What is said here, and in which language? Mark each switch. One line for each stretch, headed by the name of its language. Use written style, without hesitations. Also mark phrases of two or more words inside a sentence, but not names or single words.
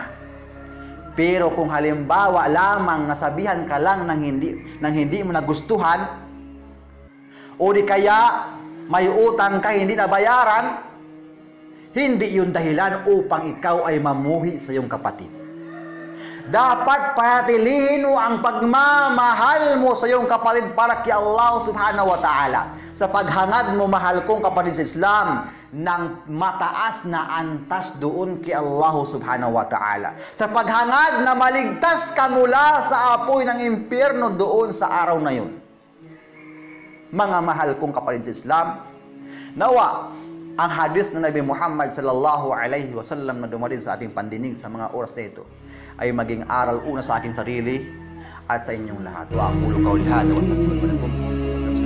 Filipino: Pero kung halimbawa lamang nasabihan ka lang ng hindi mo nagustuhan, o di kaya may utang ka hindi nabayaran, hindi yun dahilan upang ikaw ay mamuhi sa iyong kapatid. Dapat patilihin mo ang pagmamahal mo sa iyong kapatid para kay
Arabic: الله سبحانه وتعالى.
Filipino: Sa paghangad mo, mahal kong kapatid sa Islam, ng mataas na antas doon kay
Arabic: الله سبحانه وتعالى.
Filipino: Sa paghangad na maligtas ka mula sa apoy ng impyerno doon sa araw na yun. Mga mahal kong kapatid sa Islam, nawa ang hadis ng Nabi Muhammad
Arabic: صلى الله عليه وسلم
Filipino: na dumating sa ating pandinig sa mga oras na ito ay maging aral una sa aking sarili at sa inyong lahat.
Arabic: وأقول قولي هذا وأستغفر الله لكم.